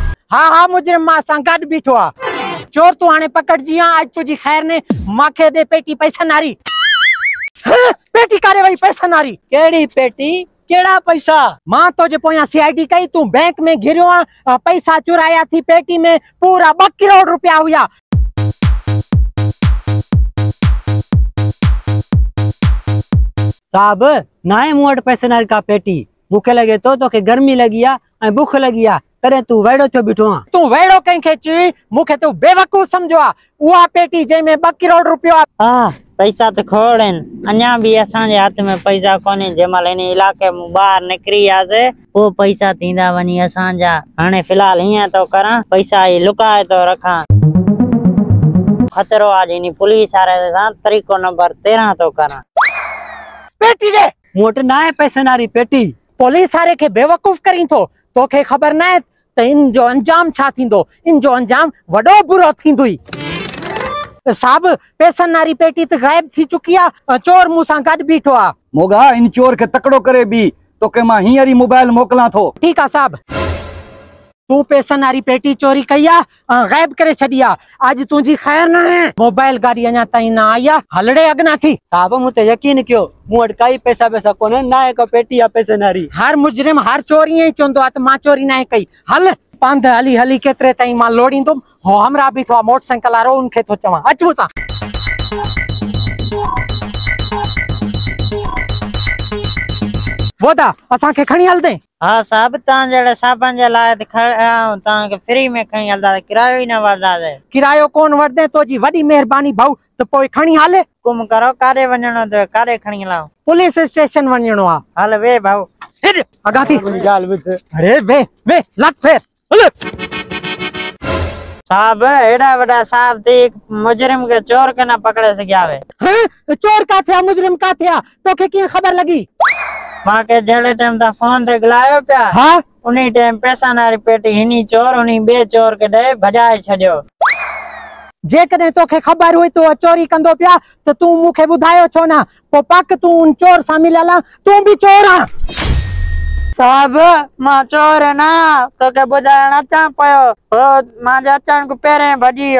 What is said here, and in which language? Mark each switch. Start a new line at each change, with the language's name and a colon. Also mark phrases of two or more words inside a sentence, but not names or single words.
Sindhi: हाँ हाँ मुजरिम मां सां गॾु बीठो आ। चोर तू हाणे पकड़जी आ, आज तुझी खैर ने माखे दे पेटी पैसा नारी। पेटी करे वही पैसा नारी। केड़ी पेटी केड़ा पैसा? मां तो जे पोया सीआईडी कई, तू बैंक में घिरियो आ, पैसा चुराया थी पेटी में, पूरा 2 करोड़ रुपया हुआ। साहब नाए मूं वटि पैसे नारी का पेटी, मुखे लगे तो के गर्मी लगी आ ऐं बुख लगी आ, तरे तू वेड़ो थियो बीठो आ। तू वेड़ो कंहिंखे चई? मुखे तू बेवकूफ समझो आ। उहा पेटी जंहिंमें 2 करोड़ रुपया। हाँ पैसा तो खोड़ आहिनि, अञा भी असांजे हथ में पैसा कोन्हे। जंहिंमहिल इन इलाके में ॿाहिरि निकिरी वियासीं पोइ पैसा थींदा वञी असांजा। हाणे फिलहाल हीअं तो करां, पैसा ही लुकाए तो रखां। खतरो आहे इन पुलिस वारे सां, तरीक़ो नंबर 13 तो करां। पेटी दे। मूं वटि नाए पैसे नारी पेटी। पुलिस वारे के बेवकूफ करी थो, तोखे खबर ना है त इन जो अंजाम छा थींदो। इन जो अंजाम वडो बुरो थींदुई। साहब पैसन नारी पेटी त गायब थी चुकी आ, चोर मूंसां गॾु बीठो आ। मोगा इन चोर के तकड़ो करे भी तोके मां हींअर ई मोबाइल मोकलां थो। ठीक आ साहब, तू पैसन नारी पेटी चोरी कई आ, गायब करे छड़ी आ। आज तुझी खैर ना है, मोबाइल गाड़ी अञा ताईं ना आई आ, हलड़े अगना थी। साहब मूं ते यकीन कयो, मूं वटि काई पैसा वैसा कोन्हे, नाए का पेटी आ पैसे नारी। हर मुजरिम हर चोर ईअं ई चवंदो आ त मां चोरी ना कई। हल पंध हली हली केतिरे ताईं मां लोड़ींदुमि। हो हमरा बीठो आ मोटरसाइकिल वारो, उनखे थो चवां अच मूंसां। वोदा असांखे खणी हलदे। हाँ साहब तव्हां जहिड़े साहबनि जे लाइ तव्हांखे फ्री में खणी हलंदा, किरायो ई न वठंदासीं। किरायो कोन वठदे, तुंहिंजी वॾी महिरबानी भाऊ, त पोइ खणी हले। हुकुम करो, काॾे वञणो अथव, काॾे खणी हलां? पुलिस स्टेशन वञणो आ। हल वे भाऊ। अगा थी ॻाल्हि ॿुध। अरे वे वे लत फेर हल। साहब एड़ा वड़ा साहब थी मुजरिम के चोर के ना पकड़े सघिया वे। हैं चोर का थिया, मुजरिम का थिया, तोखे कीअं खबर लगी? मां के जड़े टाइम ता फोन ते ॻाल्हायो पिया। हाँ उन्ही टाइम पैसा नारी पेटी हिनी चोर उन्ही ॿिए चोर के ॾे भॼाए छॾियो। जेकॾहिं तोखे खबर हुई तो चोरी कंदो पिया त तूं मूंखे ॿुधायो छो न? पोइ पक तूं उन चोर सां मिलियल आ, तूं भी चोर आ। साहब मां चोर ना, तोखे ॿुधाइण अचां पियो, मां जे अचण खां पहिरें भॼी वियो।